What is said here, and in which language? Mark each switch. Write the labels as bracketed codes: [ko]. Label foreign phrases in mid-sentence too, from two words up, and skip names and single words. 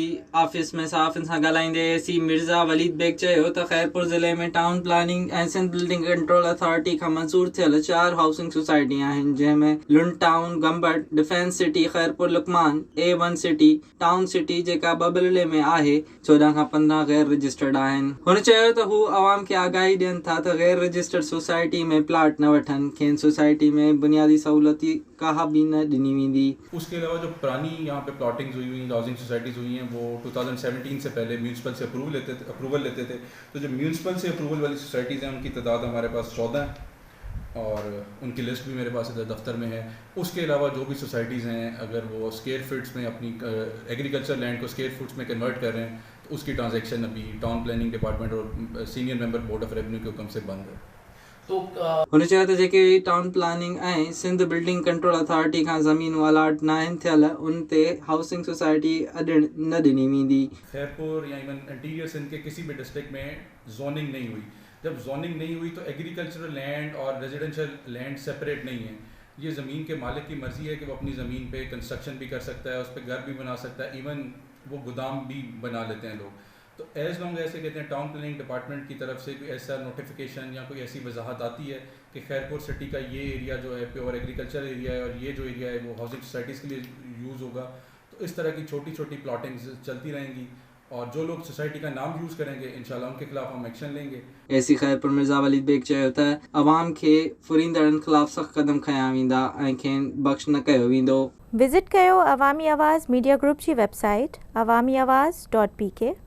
[sd] ऑफिस में सहाफ़ियुनि सां ॻाल्हाईंदे एसी मिर्ज़ा वलीद बेग चयो त खैरपुर ज़िले में [en] town planning [sd] ऐं सिंध बिल्डिंग कंट्रोल अथॉरिटी खां मंज़ूर थियल 4 [en] housing society [sd] आहिनि, जंहिंमें लुंड टाउन, गंबट, डिफेंस सिटी, खैरपुर लुकमान, A1 सिटी, टाउन सिटी जेका बबलले में आहे, 14 खां 15 गैर रजिस्टर्ड आहिनि। हुन चयो त हू अवाम खे आगाही ॾियनि था त गैर रजिस्टर्ड सोसाइटी में प्लाट न वठनि, खेनि सोसाइटी में बुनियादी सहूलती कहा भी न ॾिनी वेंदी। [ur] اس کے علاوہ جو پرانی یہاں پہ پلاٹنگز ہوئی ہوئی [en] housing societies [ur] ہوئی ہیں وہ 2017 سے پہلے میونسپل سے اپروول لیتے تھے. تو جو میونسپل سے اپروول والی سوسائٹیز ہیں ان کی تعداد ہمارے پاس 14 ہے اور ان کی لسٹ بھی میرے پاس دفتر میں ہے. اس کے علاوہ جو بھی سوسائٹیز ہیں اگر وہ [en] square feets [ur] میں اپنی [en] agriculture land [ur] کو [en] square feets [ur] میں کنورٹ کر رہے ہیں تو اس کی ٹرانزیکشن ابھی [en] town planning department [ur] اور [en] senior member board of revenue [ur] کے حکم سے بند ہے. [sd] हुन चयो त जेके [en] town planning [sd] ऐं सिंध बिल्डिंग कंट्रोल अथॉरिटी खां ज़मीनूं अलाट न आहिनि थियल, उन ते [en] housing society [sd] न ॾिनी वेंदी। [ur] خیرپور یا [en] even interior Sindh [ur] کے کسی بھی ڈسٹرکٹ میں زوننگ نہیں ہوئی. جب زوننگ نہیں ہوئی تو [en] agricultural land [ur] اور [en] residential land [ur] سیپریٹ نہیں ہے. یہ زمین کے مالک کی مرضی ہے کہ وہ اپنی زمین پہ کنسٹرکشن بھی کر سکتا ہے، اس پر گھر بھی بنا سکتا ہے، ایون وہ گودام بھی بنا لیتے ہیں لوگ. تو [en] as long [ur] ایسے کہتے ہیں [en] town planning department [ur] کی طرف سے کوئی ایسا نوٹیفکیشن یا کوئی ایسی وضاحت آتی ہے کہ خیرپور سٹی کا یہ ایریا جو ہے [en] pure agriculture area [ur] ہے اور یہ جو ایریا ہے وہ [en] housing societies [ur] کے لیے یوز ہوگا، تو اس طرح کی چھوٹی چھوٹی پلاٹنگز چلتی رہیں گی اور جو لوگ سوسائٹی کا نام یوز کریں گے ان شاء اللہ ان کے خلاف ہم ایکشن لیں گے. [sd] ऐसी खैरपुर मिर्ज़ा वलीद बेग चयो त अवाम खे फुरींदड़नि ख़िलाफ़ सख़्त क़दम खयां वेंदा ऐं खेनि बख़्श न कयो वेंदो। विज़िट कयो अवामी आवाज़ मीडिया ग्रुप जी वेबसाइट awamiawaz.pk।